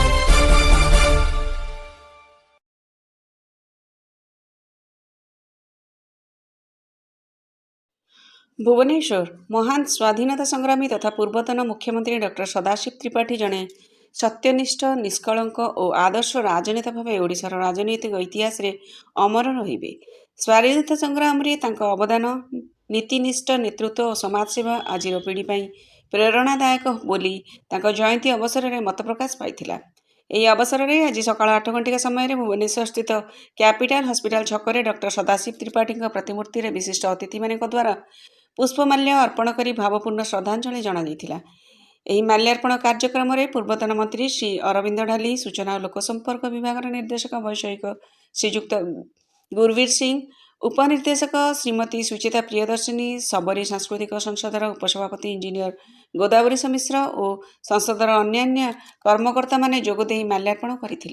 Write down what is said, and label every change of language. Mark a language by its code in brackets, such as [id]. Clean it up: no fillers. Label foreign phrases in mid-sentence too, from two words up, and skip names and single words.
[or] ଭୁବନେଶ୍ୱର ମହାନ ସ୍ୱାଧୀନତା ସଂଗ୍ରାମୀ ତଥା ପୂର୍ବତନ ମୁଖ୍ୟମନ୍ତ୍ରୀ ଡକ୍ଟର ସଦାଶିବ ତ୍ରିପାଠୀ ଜଡ଼େ ସତ୍ୟନିଷ୍ଠ ନିଷ୍କଳଙ୍କ ଔର ଆଦର୍ଶ ରାଜନେତା ଭାବ ଓଡ଼ିଶାର ରାଜନୈତିକ ଇତିହାସ ରେ ଅମର ରହିବେ। ସ୍ୱାଧୀନତା ସଂଗ୍ରାମ ରେ ତାଙ୍କ ଅବଦାନ, ନୀତିନିଷ୍ଠ ନେତୃତ୍ୱ ଔର ସମାଜସେବା ଆଜିର ପିଢ଼ି ପଇଁ ପ୍ରେରଣାଦାୟକ ବୋଲି ତାଙ୍କ ଜୟନ୍ତୀ ଅବସର ମେଁ ମତ ପ୍ରକାଶ ପାଇଥିଲା। ଏହି ଅବସରରେ ଆଜି ସକାଳ 8 ଘଣ୍ଟିକା ସମୟରେ ଭୁବନେଶ୍ୱର ସ୍ଥିତ କ୍ୟାପିଟାଲ ହସ୍ପିଟାଲ ଛକରେ ଡକ୍ଟର ସଦାଶିବ ତ୍ରିପାଠୀଙ୍କ ପ୍ରତିମୂର୍ତ୍ତିରେ ବିଶିଷ୍ଟ ଅତିଥିମାନଙ୍କ ଦ୍ୱାରା ପୁଷ୍ପମାଲ୍ୟ ଅର୍ପଣ କରି ଭାବପୂର୍ଣ୍ଣ ଶ୍ରଦ୍ଧାଞ୍ଜଳି ଜଣାଯାଇଥିଲା। ଏହି ମାଲ୍ୟାର୍ପଣ କାର୍ଯ୍ୟକ୍ରମରେ ପୂର୍ବତନ ମନ୍ତ୍ରୀ ଶ୍ରୀ ଅରବିନ୍ଦ ଢାଲି, ସୂଚନା ଓ ଲୋକସମ୍ପର୍କ ବିଭାଗର ନିର୍ଦ୍ଦେଶକ ବୈଷୟିକ ଶ୍ରୀଯୁକ୍ତ ଗୁରବୀର ସିଂ, ଉପନିର୍ଦ୍ଦେଶକ ଶ୍ରୀମତୀ ସୁଚିତା ପ୍ରିୟଦର୍ଶିନୀ, ଶବରୀ ସାଂସ୍କୃତିକ ସଂସଦର ଉପସଭାପତି ଇଞ୍ଜିନିୟର ଗୋଦାବରୀଶ ମିଶ୍ର ଓ ସଂସଦର ଅନ୍ୟାନ୍ୟ କର୍ମକର୍ତ୍ତାମାନେ ଯୋଗଦେଇ ମାଲ୍ୟାର୍ପଣ କରିଥିଲେ।